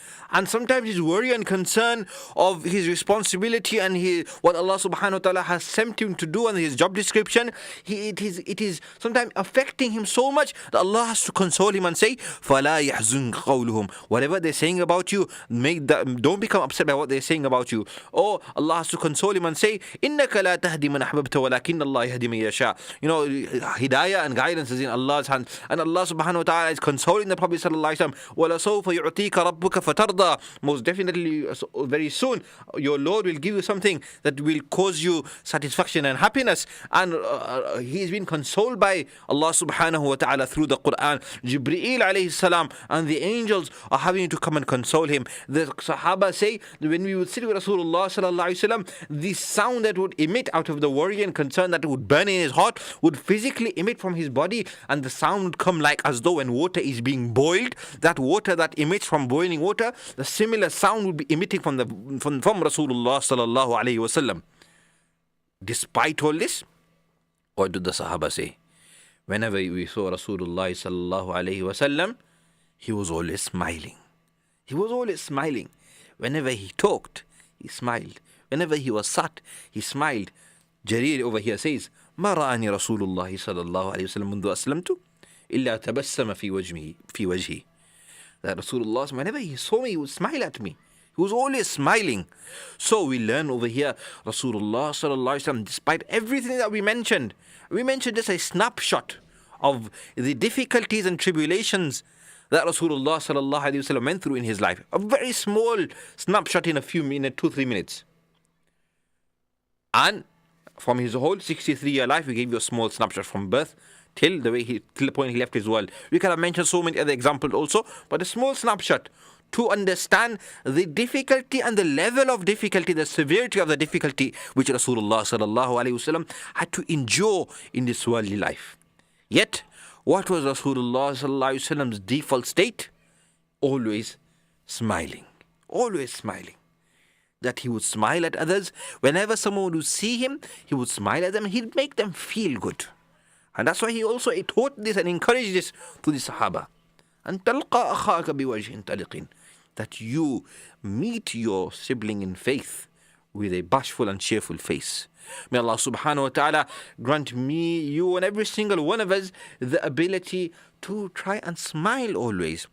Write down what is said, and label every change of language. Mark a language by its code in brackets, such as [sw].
[en] And sometimes his worry and concern of his responsibility and what Allah subhanahu wa ta'ala has sent him to do and his job description, it is sometimes affecting him so much that Allah has to console him and say, [ar] فَلَا يَحْزُنْ قَوْلُهُم. [en] Whatever they're saying about you, don't become upset by what they're saying about you. Or Allah has to console him and say, [ar] إِنَّكَ لَا تَهْدِي مَنْ أَحْبَبْتَ وَلَكِنَّ اللَّهَ يَهْدِي مَن يَشَاءُ. [en] Hidayah and guidance is in Allah's hand. And Allah subhanahu wa ta'ala is consoling the Prophet sallallahu alaihi wasallam, [ar] وَلَسَوْفَ يُعْطِيكَ رَبُّكَ فَتَرْضَى. [en] Most definitely, very soon, your Lord will give you something that will cause you satisfaction and happiness. And he's been consoled by Allah subhanahu wa ta'ala through the Quran. Jibreel alayhi salam and the angels are having to come and console him. The Sahaba say that when we would sit with Rasulullah sallallahu alaihi wasallam, the sound that would emit out of the worry and concern that would burn in his heart would physically emit from his body, and the sound would come like as though when water is being boiled, that water that emits from boiling water, the similar sound would be emitting from Rasulullah sallallahu alaihi wasallam. Despite all this, what did the Sahaba say? Whenever we saw Rasulullah sallallahu alaihi wasallam, he was always smiling. He was always smiling. Whenever he talked, he smiled. Whenever he was sat, he smiled. Jarir over here says, [ar] ما رآني رسول الله صلى الله عليه وسلم منذ أسلمت إلا تبسم في وجهي. [en] That Rasulullah, whenever he saw me, he would smile at me. He was always smiling. So we learn over here, Rasulullah sallallahu alaihi wasallam, despite everything that we mentioned just a snapshot of the difficulties and tribulations that Rasulullah sallallahu alaihi wasallam went through in his life. A very small snapshot in a few minutes, 2-3 minutes. And from his whole 63-year life, we gave you a small snapshot from birth till the point he left his world. We could have mentioned so many other examples also, but a small snapshot to understand the difficulty and the level of difficulty, the severity of the difficulty which Rasulullah sallallahu alaihi wasallam had to endure in this worldly life. Yet, what was Rasulullah sallallahu alaihi wasallam's default state? Always smiling. Always smiling. That he would smile at others. Whenever someone would see him, he would smile at them. He'd make them feel good. And that's why he also taught this and encouraged this to the Sahaba. [ar] And تَلْقَى أَخَاكَ بِوَجْهٍ طَلِقٍ. [en] That you meet your sibling in faith with a bashful and cheerful face. May Allah subhanahu wa ta'ala grant me, you and every single one of us the ability to try and smile always.